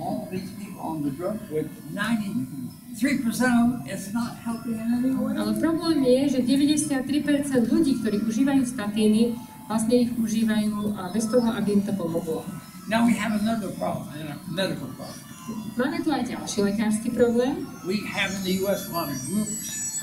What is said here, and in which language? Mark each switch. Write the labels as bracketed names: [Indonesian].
[English] All these people on the drug, with 93% of them, it's not helping in any way. [Slovak] Ale problém je, že 93% ľudí, ktorí užívajú statíny, vlastne ich užívajú bez toho, aby im to pomohlo. [English] Now we have another problem, a medical problem. [Slovak] Máme tu aj ďalší lekársky problém. [English] We have in the U.S. a lot of groups